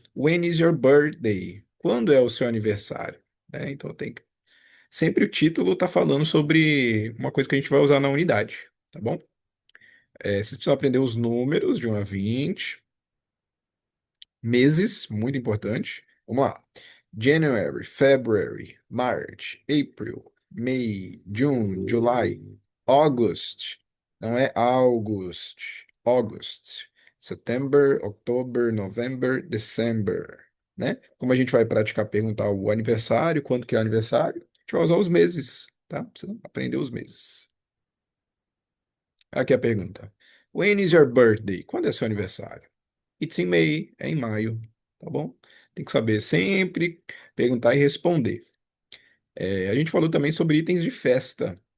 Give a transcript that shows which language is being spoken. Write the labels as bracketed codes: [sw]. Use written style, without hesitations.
[en] When is your birthday? [pt] Quando é o seu aniversário? Então tem que... Sempre o título está falando sobre uma coisa que a gente vai usar na unidade, tá bom? Vocês precisam aprender os números de 1 a 20. Meses, muito importante. Vamos lá. [en] January, February, March, April, May, June, July, August. [pt] Não é August, August. September, October, November, December, né? Como a gente vai praticar perguntar o aniversário, quando que é o aniversário, a gente vai usar os meses, tá? Precisa aprender os meses. Aqui a pergunta. [en] When is your birthday? [pt] Quando é seu aniversário? [en] It's in May, [pt] é em maio, tá bom? Tem que saber sempre perguntar e responder. A gente falou também sobre itens de festa.